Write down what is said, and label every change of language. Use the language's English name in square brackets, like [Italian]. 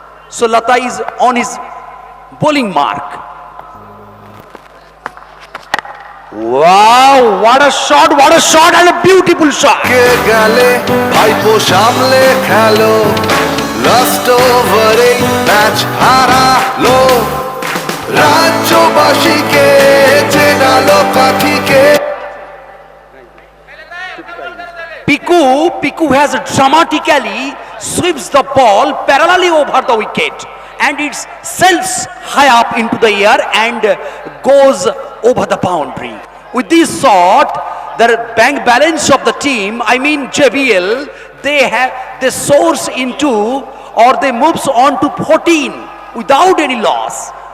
[English] So Lata is on his bowling mark. Wow, what a shot and a beautiful shot. [Bangla] কে গেলে ভাইপো সামলে খেলো last ওভারে match হারালো রাজ্যবাসীকে চেনালো কাঠিকে [English] Piku has dramatically sweeps the ball parallelly over the wicket and it sails high up into the air and goes over the boundary. With this shot, the bank balance of the team, I mean JBL, they soars into or they moves on to 14 without any loss.